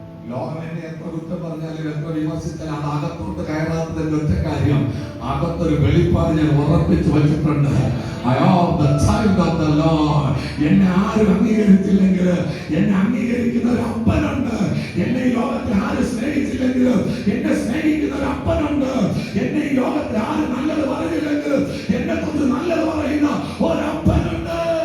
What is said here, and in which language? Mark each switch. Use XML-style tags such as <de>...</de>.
<ml>ലോകം എന്നെ എത്ര കുറ്റം പറഞ്ഞാലും എത്ര വിമർശിച്ചാലും അത് അകത്തോട്ട് കയറാത്തതിന്റെ ഒറ്റ കാര്യം, അകത്തൊരു വെളിപ്പാട് ഞാൻ ഉറപ്പിച്ചു വെച്ചിട്ടുണ്ട്.</ml> <en>I am the child of the Lord.</en> <ml>എന്നെ ആരും അംഗീകരിച്ചില്ലെങ്കിൽ എന്നെ അംഗീകരിക്കുന്ന ഒരു അപ്പനുണ്ട്. എന്നെ ഈ ലോകത്തിൽ ആരും സ്നേഹിച്ചില്ലെങ്കിലും എന്നെ സ്നേഹിക്കുന്ന ഒരു അപ്പനുണ്ട്. എന്നെ ഈ ലോകത്തിൽ ആരും നല്ലത് പറഞ്ഞില്ലെങ്കിലും എന്നെ കുറിച്ച് നല്ലത് പറയുന്ന ഒരപ്പനുണ്ട്.</ml>